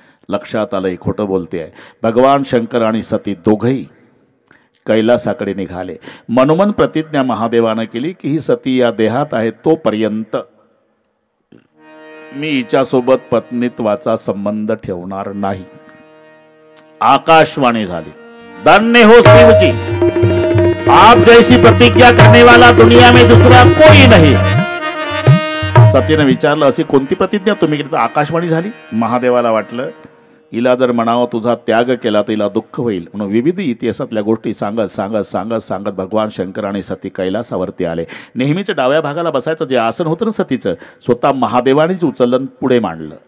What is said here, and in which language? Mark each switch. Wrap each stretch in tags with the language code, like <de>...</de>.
<mr>लक्षात आलंय खोटं बोलते आहे. भगवान शंकर आणि सती दोघंही कैलासाकडे निघाले. मनोमन प्रतिज्ञा महादेवानं केली की ही सती या देहात आहे तोपर्यंत मी हिच्यासोबत पत्नीत्वाचा संबंध ठेवणार नाही. आकाशवाणी झाली,</mr> <hi>धन्य हो शिव जी, आप जैसी प्रतिज्ञा करने वाला दुनिया में दूसरा कोई नहीं.</hi> <mr>सतीने विचारलं, अशी कोणती प्रतिज्ञा तुम्ही केली? आकाशवाणी झाली. महादेवाला वाटलं हिला जर म्हणावं तुझा त्याग केला तर हिला दुःख होईल, म्हणून विविध इतिहासातल्या गोष्टी सांगत सांगत सांगत सांगत भगवान शंकर आणि सती कैलासावरती आले. नेहमीच डाव्या भागाला बसायचं जे आसन होतं ना सतीचं, स्वतः महादेवानेच उचललं पुढे मांडलं.</mr>